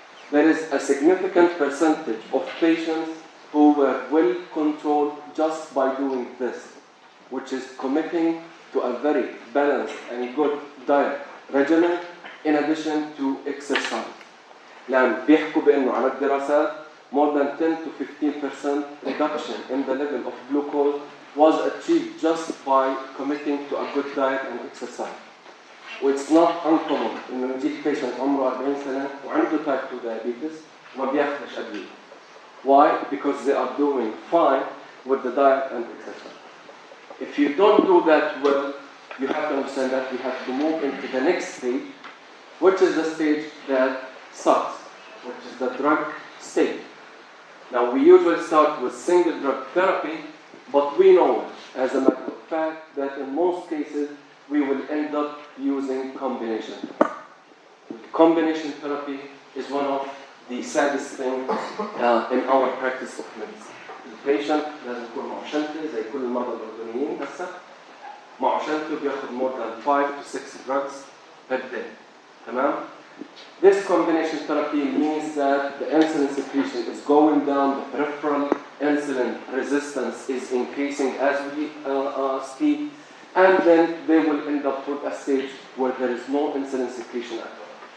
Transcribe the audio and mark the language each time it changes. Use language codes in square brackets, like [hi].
[en] There is a significant percentage of patients who were well controlled just by doing this, which is committing to a very balanced and good diet regimen in addition to exercise. [ar] لأن بيحكوا بأنه على الدراسات [en] more than 10 to 15% reduction in the level of glucose was achieved just by committing to a good diet and exercise. It's not uncommon [ar] إنه يجيك patient عمره 40 سنة وعنده [en] type 2 diabetes [ar] وما بياخدش أدوية. [en] Why? Because they are doing fine with the diet and exercise. If you don't do that well, you have to understand that we have to move into the next stage, which is the stage that sucks, which is the drug stage. Now, we usually start with single drug therapy, but we know, as a matter of fact, that in most cases, we will end up using combination. Combination therapy is one of the saddest things in our practice of medicine. The patient [ar] لازم يكون معه شنطة زي كل المرضى الأردنيين هسه معه شنطة بياخد [en] more than 5 to 6 drugs per day. [ar] تمام؟ [en] This combination therapy means that the insulin secretion is going down, the peripheral insulin resistance is increasing as we speak, and then they will end up with a stage where there is no insulin secretion at all.